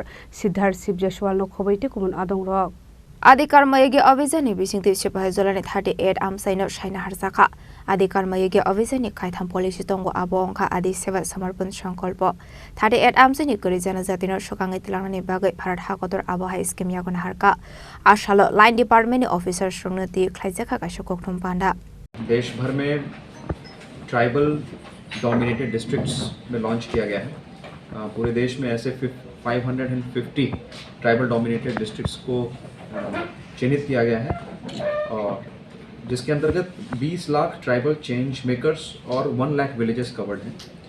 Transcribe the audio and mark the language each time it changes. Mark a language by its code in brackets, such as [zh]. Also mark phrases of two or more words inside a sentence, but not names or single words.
[trp] Siddharth Shiv Jaiswalno khobwi Kubun Adongrok Adikar mayagi avizani bisingti Sephahijala ni 38 amsaino shaina harsaka Adikar mayagi avizani kaitham policy tongo abongkha adi seva samarpan sankalpo 38 amsani korijana zatino sokangai tilangani bagai bharat hakotor aboha scheme yagon harka Chasalo [en] Line Department Officersrokno [trp] Twiwi Khlaijakha Kaisa Kokthum Panda [hi] देश भर में [en] tribal dominated districts [hi] में लॉन्च किया गया है। पूरे देश में ऐसे 550 [en] tribal dominated districts [hi] को चिन्हित किया गया है और जिसके अंतर्गत 20 लाख [en] tribal change makers [hi] और 1 लाख [en] villages covered [hi] हैं।